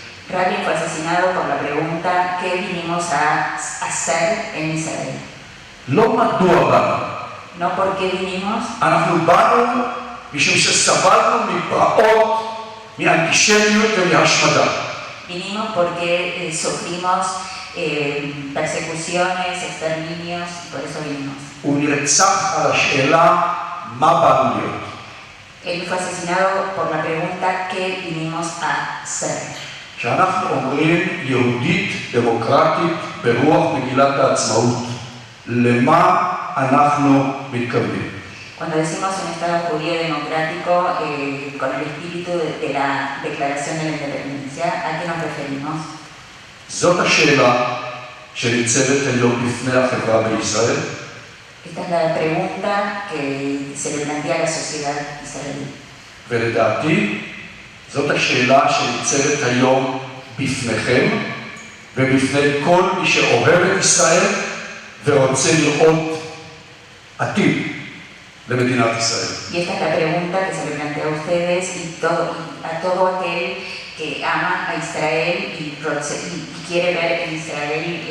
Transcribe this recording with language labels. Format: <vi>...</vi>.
<es>Rabin fue asesinado por la pregunta ¿qué vinimos a hacer en Israel?</es> <he>לא מדוע באנו.</he> <es>No por qué vinimos,</es> <he>אנחנו באנו משום שסבלנו מפרעות, מאנטישמיות ומהשמדה.</he> <es>vinimos porque sufrimos persecuciones, exterminios, y por eso vinimos.</es> <he>הוא נרצח על השאלה מה באנו להיות.</he> <es>Él fue asesinado por la pregunta ¿qué vinimos a hacer?</es> <he>כשאנחנו אומרים יהודית דמוקרטית ברוח מגילת העצמאות, למה אנחנו מתכוונים?</he> <es>Cuando decimos un Estado judío democrático con el espíritu de la Declaración de la Independencia, ¿a qué nos referimos?</es> <he>זאת השאלה שניצבת היום בפני החברה בישראל.</he> <es>Esta es la pregunta que se le plantea a la sociedad israelí.</es> <he>ולדעתי, זאת השאלה שניצבת היום בפניכם ובפני כל מי שאוהב את ישראל ורוצה לראות עתיד למדינת ישראל.</he> <es>Y esta es la pregunta que se le plantea a ustedes y a todo aquel que ama a Israel y quiere ver en Israel</es>